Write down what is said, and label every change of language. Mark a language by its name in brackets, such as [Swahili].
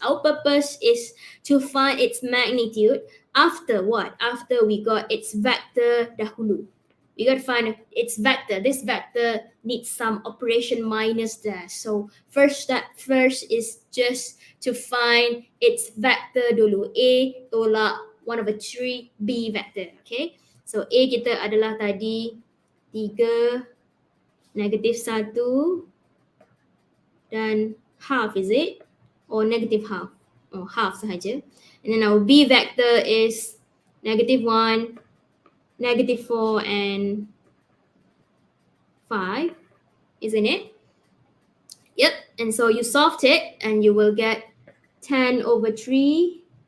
[English] Our purpose is to find its magnitude after what? After we got its vector dahulu. We got to find its vector. This vector needs some operation minus there. So first is just to find its vector dulu. [Malay] A tolak 1/3 B vector. Okay. So A kita adalah tadi 3, -1, dan half, [English] is it? Or negative half? Oh, half sahaja. And then our B vector is -1, -4, and 5, isn't it? Yep, and so you solved it and you will get 10/3.